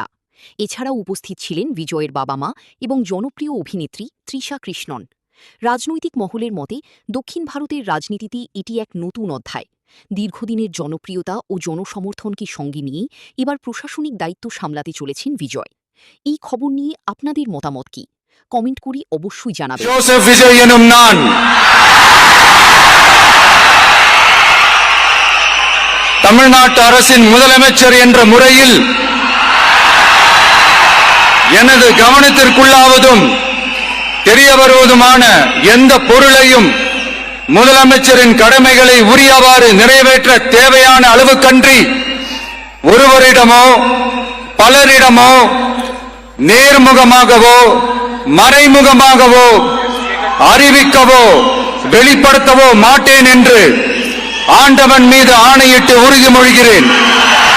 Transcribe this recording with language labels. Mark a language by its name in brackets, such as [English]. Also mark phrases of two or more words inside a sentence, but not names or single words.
[Bangla] এছাড়াও উপস্থিত ছিলেন বিজয়ের বাবা মা এবং জনপ্রিয় অভিনেত্রী তৃষা কৃষ্ণন। রাজনৈতিক মহলের মতে দক্ষিণ ভারতের রাজনীতিতে এটি এক নতুন অধ্যায়। দীর্ঘদিনের জনপ্রিয়তা ও জনসমর্থনকে সঙ্গে নিয়ে এবার প্রশাসনিক দায়িত্ব সামলাতে চলেছেন বিজয়। এই খবর নিয়ে আপনাদের মতামত কি? কমেন্ট করে অবশ্যই জানাবেন। [Tamil] ஜோசப் விஜய் எனும் நான் தமிழ்நாட்டு அரசின் முதலமைச்சர் என்ற முறையில் எனது கவனத்திற்குள்ளாவதும் தெரிய வருவதுமான எந்த பொருளையும் முதலமைச்சரின் கடமைகளை உரியவாறு நிறைவேற்ற தேவையான அளவுக்கன்றி ஒருவரிடமோ பலரிடமோ நேர்முகமாகவோ மறைமுகமாகவோ அறிவிக்கவோ வெளிப்படுத்தவோ மாட்டேன் என்று ஆண்டவன் மீது ஆணையிட்டு உறுதிமொழிகிறேன்.